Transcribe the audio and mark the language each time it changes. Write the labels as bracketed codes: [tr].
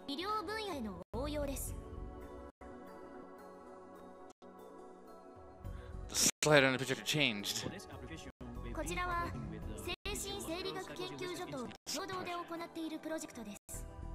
[ja] 医療分野への応用です。 [en] The slide on the picture changed. [ja] こちらは精神生理学研究所と共同で行っているプロジェクトです。